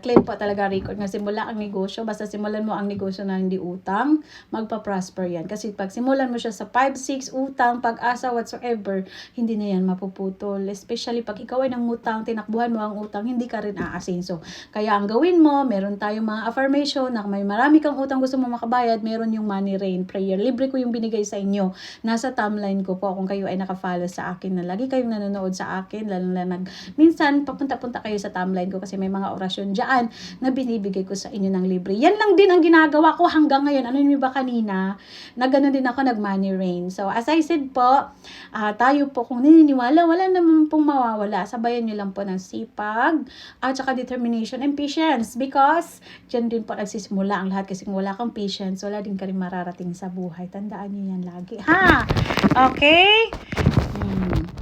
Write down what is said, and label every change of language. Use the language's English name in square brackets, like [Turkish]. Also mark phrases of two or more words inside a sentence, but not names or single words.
[Filipino] Claim po talaga record na simula ang negosyo. Basta simulan mo ang negosyo na hindi utang, magpa-prosper yan. Kasi pag simulan mo siya sa 5, 6, utang, pag-asa, whatsoever, hindi na yan mapuputol. Especially pag ikaw ay nangutang, tinakbuhan mo ang utang, hindi ka rin aasinso. Kaya ang gawin mo, meron tayong mga affirmation na may marami kang utang gusto mo makabayad, meron yung [English] money rain prayer. [Filipino] Libre ko yung binigay sa inyo. Nasa timeline ko po kung kayo ay nakafollow sa akin na lagi kayong nanonood sa akin, lalo na minsan papunta-punta kayo sa timeline ko kasi may mga orasyon dyan na binibigay ko sa inyo ng libre. Yan lang din ang ginagawa ko hanggang ngayon. Ano yun ba kanina? Na gano'n din ako nag- [English] money rain. [Filipino] So, [English] as I said [Filipino] po, tayo po kung naniniwala, wala naman pong mawawala. Sabayan nyo lang po ng sipag at saka [English] determination and patience because [Filipino] dyan din po nagsisimula ang lahat kasi kung wala kang patience, wala din ka rin mararating sa buhay. Tandaan nyo yan lagi. Ha? Okay?